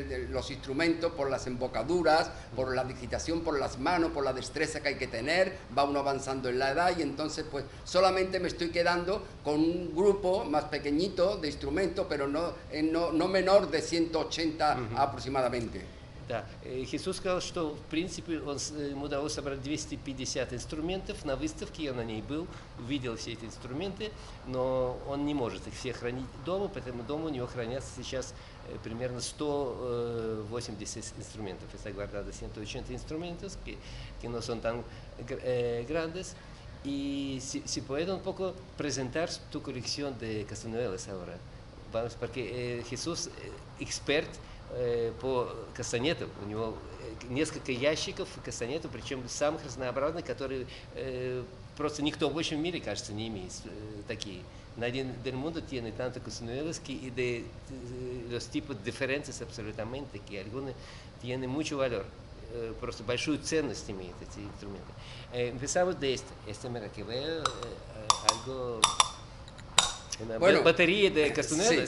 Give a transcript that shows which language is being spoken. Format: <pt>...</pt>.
<es>los instrumentos, por las embocaduras, por la digitación, por las manos, por la destreza que hay que tener, va uno avanzando en la edad, y entonces pues solamente me estoy quedando con un grupo más pequeñito de instrumentos, pero no menor de 180 aproximadamente.</es> <ru>Да, Иисус сказал, что в принципе ему удалось собрать 250 инструментов. На выставке я на ней был, видел все эти инструменты, но он не может их все хранить дома, поэтому дома у него хранятся сейчас примерно 180 instrumentos.</ru> <es>Está guardado 180 instrumentos que no son tan grandes. Y si puede un poco presentar tu colección de castañuelas ahora, vamos, porque Jesús expert</es> <ru>по кастанету. У него несколько ящиков кастанету, причем самых разнообразных, которые просто никто больше в мире, кажется, не имеет такие.</ru> <es>Nadie del mundo tiene tantos castañuelas y de los tipos diferentes absolutamente, que algunos tienen mucho valor,</es> <ru>просто большую ценность имеют эти инструменты.</ru> <es>Empezamos de este mira, que veo algo, una batería de castañuelas.</es>